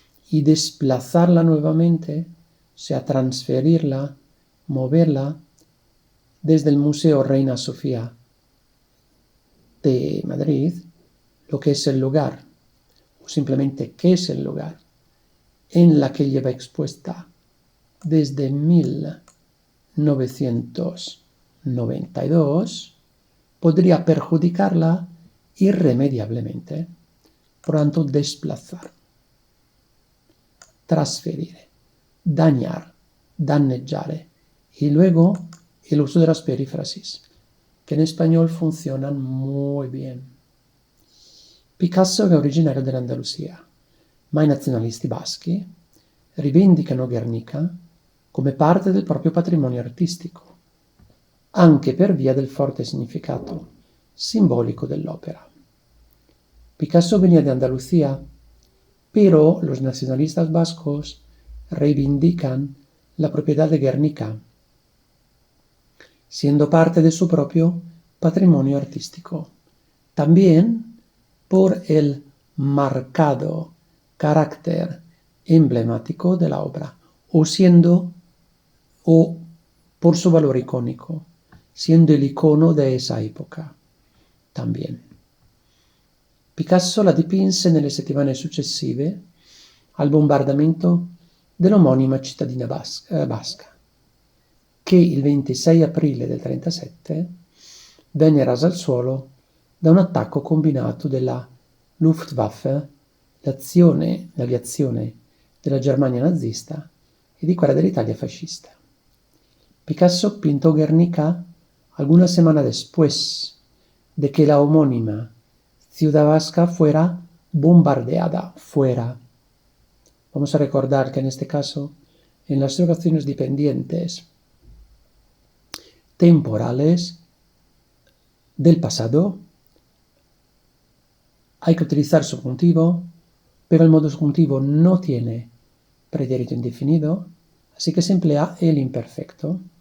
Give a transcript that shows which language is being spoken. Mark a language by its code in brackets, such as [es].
[es] Y desplazarla nuevamente, o sea, transferirla, moverla desde el Museo Reina Sofía de Madrid, lo que es el lugar, o simplemente qué es el lugar, en la que lleva expuesta desde 1992, podría perjudicarla irremediablemente. Por tanto, desplazar, trasferire, dañar, danneggiare, y luego el uso de las perífrasis, que en español funcionan muy bien. [it] Picasso è originario dell'Andalusia, ma i nazionalisti baschi rivendicano Guernica come parte del proprio patrimonio artistico, anche per via del forte significato simbólico dell'opera. [es] Picasso venía de Andalucía, pero los nacionalistas vascos reivindican la propiedad de Guernica, siendo parte de su propio patrimonio artístico. También por el marcado carácter emblemático de la obra, o por su valor icónico, siendo el icono de esa época. también. [it] Picasso la dipinse nelle settimane successive al bombardamento dell'omonima cittadina basca, che il 26 aprile del 1937 venne rasa al suolo da un attacco combinato della Luftwaffe, l'aviazione della Germania nazista e di quella dell'Italia fascista. [es] Picasso pintó Guernica algunas semanas después de que la homónima ciudad vasca fuera bombardeada fuera. Vamos a recordar que en este caso, en las oraciones dependientes temporales del pasado, hay que utilizar subjuntivo, pero el modo subjuntivo no tiene pretérito indefinido, así que se emplea el imperfecto.